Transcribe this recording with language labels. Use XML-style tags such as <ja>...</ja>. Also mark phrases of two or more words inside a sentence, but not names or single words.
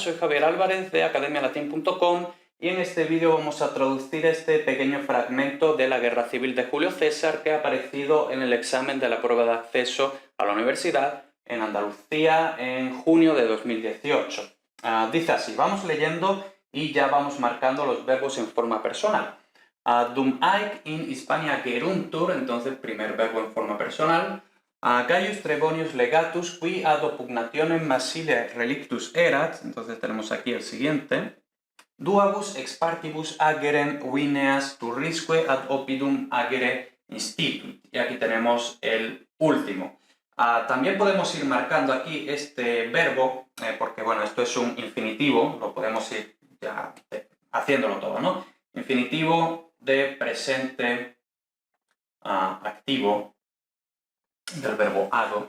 <es>Soy Javier Álvarez de academialatin.com y en este vídeo vamos a traducir este pequeño fragmento de la Guerra Civil de Julio César que ha aparecido en el examen de la prueba de acceso a la universidad en Andalucía en junio de 2018. Dice así, vamos leyendo y ya vamos marcando los verbos en forma personal.</es> <la>Dum haec in Hispania geruntur,</la> <es>entonces primer verbo en forma personal.</es> <la>Gaius Trebonius legatus, qui ad opugnationem massilia relictus erat,</la> <es>entonces tenemos aquí el siguiente.</es> <la>Duabus ex partibus agerem vineas turrisque ad oppidum agere instituit.</la> <es>Y aquí tenemos el último. También podemos ir marcando aquí este verbo, porque bueno, esto es un infinitivo, lo podemos ir ya haciéndolo todo, ¿no? Infinitivo de presente activo del verbo hago.</es>